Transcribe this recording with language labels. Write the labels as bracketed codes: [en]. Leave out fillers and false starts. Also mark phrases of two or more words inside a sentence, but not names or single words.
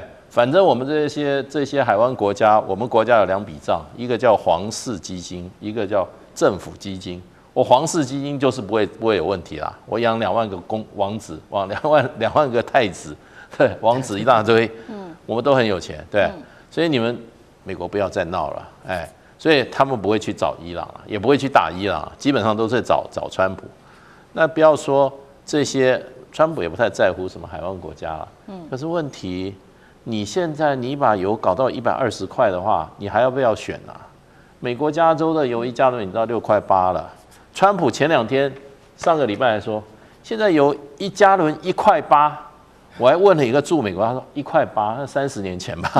[zh] 反正我們這些海灣國家，我們國家有2筆賬，一個叫皇室基金，一個叫政府基金。我皇室基金就是不會有問題啦，我養2萬個王子，2萬個太子，對，王子一大堆，我們都很有錢，對，所以你們美國不要再鬧了，哎，所以他們不會去找伊朗，也不會去打伊朗，基本上都是找川普。那不要說這些，川普也不太在乎什麼海灣國家了，可是問題，你現在你把油搞到120塊的話，你還要不要選啊？美國加州的油1加侖已經到6塊8了。川普前2天，上個禮拜來說，現在油1加侖1塊8，我還問了一個住美國，他說1塊8，那30年前吧。